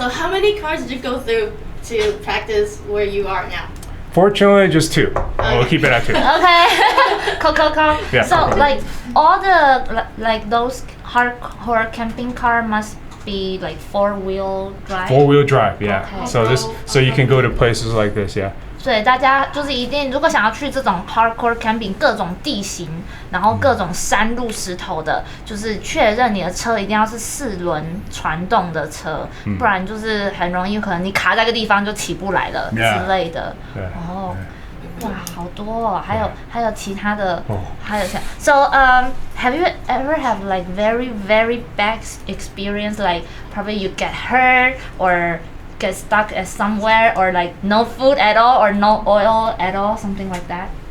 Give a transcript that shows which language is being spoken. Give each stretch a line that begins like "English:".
English: So how many cars did you go through to practice where you are now? Fortunately, just 2. We'll keep it at 2. Okay. Cool. Yeah, So cool. like all the like those hardcore camping car must be like 4-wheel drive. 4-wheel drive, yeah. Okay. So you can go to places like this, yeah.
Chinese: 所以大家就是一定，如果想要去这种 hardcore camping，各种地形，然后各种山路石头的，就是确认你的车一定要是4轮传动的车，不然就是很容易可能你卡在一个地方就起不来了
English: Yeah.
Chinese: 之类的。
English: Yeah.
Chinese: 哦，哇，好多哦，还有其他的，哦还有像
English: So have you ever have like very bad experience like probably you get hurt or get stuck at somewhere or like no food at all or no oil at all, something like that?